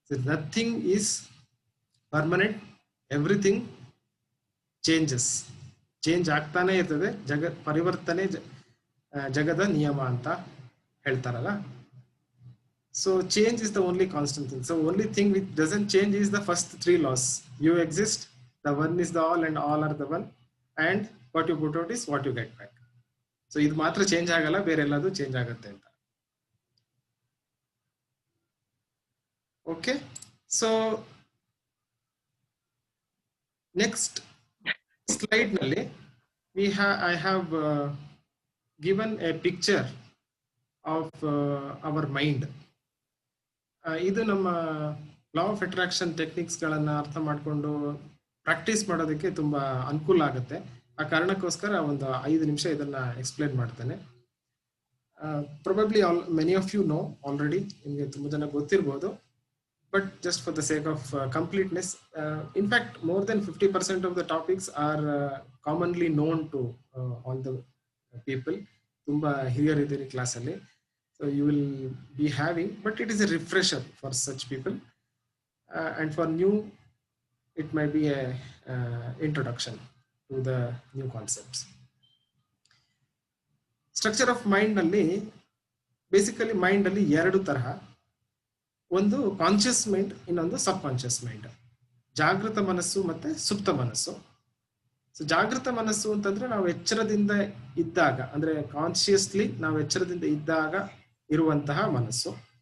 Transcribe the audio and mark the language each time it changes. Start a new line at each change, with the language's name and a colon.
English: Nothing is permanent, everything changes.
Kannada: Change ಆಗ್ತಾನೆ ಇರ್ತದೆ, ಪರಿವರ್ತನೆ ಜಗದ ನಿಯಮ ಅಂತ ಹೇಳ್ತಾರಲ್ಲ.
English: So change is the only constant thing. So only thing which doesn't change is the first 3 laws. You exist, the one is the all and all are the one, and what you put out is what you get back.
Kannada: So ಇದು ಮಾತ್ರ change ಆಗಲ್ಲ, ಬೇರೆ ಎಲ್ಲದೂ change ಆಗುತ್ತೆ ಅಂತ.
English: Okay, so next slide ನಲ್ಲಿ I have given a picture of our mind.
Kannada: ಇದು ನಮ್ಮ ಲಾ ಆಫ್ ಅಟ್ರಾಕ್ಷನ್ ಟೆಕ್ನಿಕ್ಸ್ ಗಳನ್ನ ಅರ್ಥ ಮಾಡ್ಕೊಂಡು ಪ್ರಾಕ್ಟೀಸ್ ಮಾಡೋದಕ್ಕೆ ತುಂಬಾ ಅನುಕೂಲ ಆಗುತ್ತೆ. ಆ ಕಾರಣಕ್ಕೋಸ್ಕರ ಒಂದು 5 ನಿಮಿಷ ಇದನ್ನ ಎಕ್ಸ್ಪ್ಲೇನ್ ಮಾಡ್ತೇನೆ.
English: probably many of you know already,
Kannada: ನಿಮಗೆ ತುಂಬಾ ಜನ ಗೊತ್ತಿರಬಹುದು,
English: But just for the sake of completeness, in fact more than 50% of the topics are commonly known to all the people.
Kannada: ತುಂಬಾ ಹಿರಿಯರಿದ್ದೀರಿ ಕ್ಲಾಸಲ್ಲಿ.
English: So you will be having, but it is a refresher for such people, and for new it might be a introduction to the new concepts.
Kannada: Structure of mind ನಲ್ಲಿ basically mind ಅಲ್ಲಿ 2 ತರಹ, ಒಂದು conscious mind, ಇನ್ನೊಂದು ಸಬ್ conscious mind. ಜಾಗೃತ ಮನಸ್ಸು ಮತ್ತೆ ಸುಪ್ತ ಮನಸ್ಸು. ಸೊ ಜಾಗೃತ ಮನಸ್ಸು ಅಂತಂದ್ರೆ ನಾವು ಎಚ್ಚರದಿಂದ ಇದ್ದಾಗ, ಅಂದ್ರೆ ಕಾನ್ಶಿಯಸ್ಲಿ ನಾವು ಎಚ್ಚರದಿಂದ ಇದ್ದಾಗ ಇರುವಂತಹ ಮನಸ್ಸು.